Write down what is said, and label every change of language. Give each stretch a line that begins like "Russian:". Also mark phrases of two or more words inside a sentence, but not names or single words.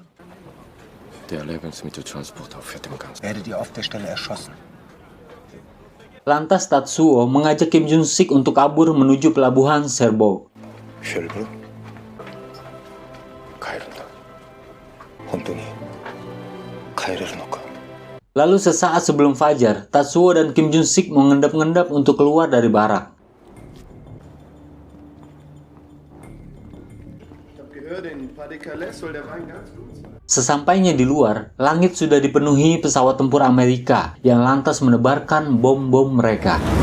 Indonesian: Lantas Tatsuo mengajak Kim Jun-sik untuk kabur menuju pelabuhan Cherbourg.
Japanese: 本当に帰れるのか。
Indonesian: Lalu sesaat sebelum fajar, Tatsuo dan Kim Jun-sik mengendap-endap untuk keluar dari barak. Sesampainya di luar, langit sudah dipenuhi pesawat tempur Amerika yang lantas menebarkan bom-bom mereka.